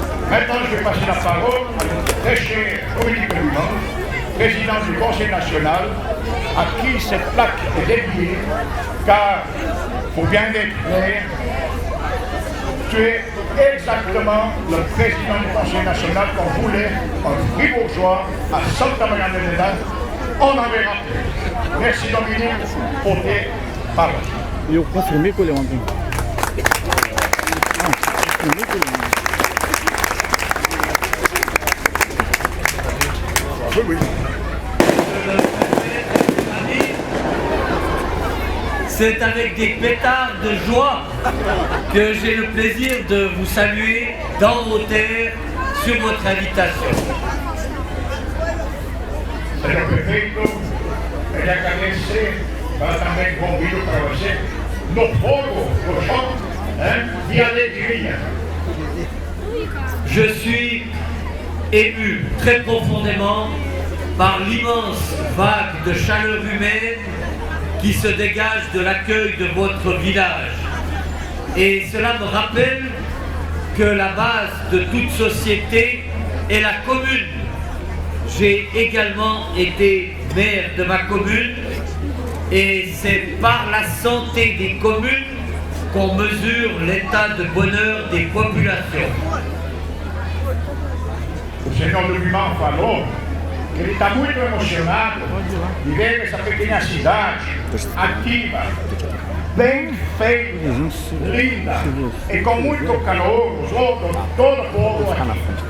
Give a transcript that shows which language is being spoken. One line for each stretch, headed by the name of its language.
French: Maintenant, je vais passer la parole à notre très cher Dominique Dumont, président du Conseil national, à qui cette plaque est dédiée, car, pour bien être clair, tu es exactement le président du Conseil national qu'on voulait, un fribourgeois à Santa Maria Madalena. On en verra plus. Merci Dominique pour tes paroles.
Portuguese: E eu confirmei com ele ontem. Confirmei com ele ontem.
French: Oui, oui. C'est avec des pétards de joie que j'ai le plaisir de vous saluer dans vos terres sur votre invitation.
Portuguese: Senhor Prefeito, ele agradece para também convido para você no fogo, no chão, de alegria.
French: Je suis ému très profondément par l'immense vague de chaleur humaine qui se dégage de l'accueil de votre village. Et cela me rappelle que la base de toute société est la commune. J'ai également été maire de ma commune et c'est par la santé des communes qu'on mesure l'état de bonheur des populations.
Portuguese: O senhor Dumont falou que ele está muito emocionado de ver essa pequena cidade ativa, bem feita, linda e com muito calor, todo o povo aqui.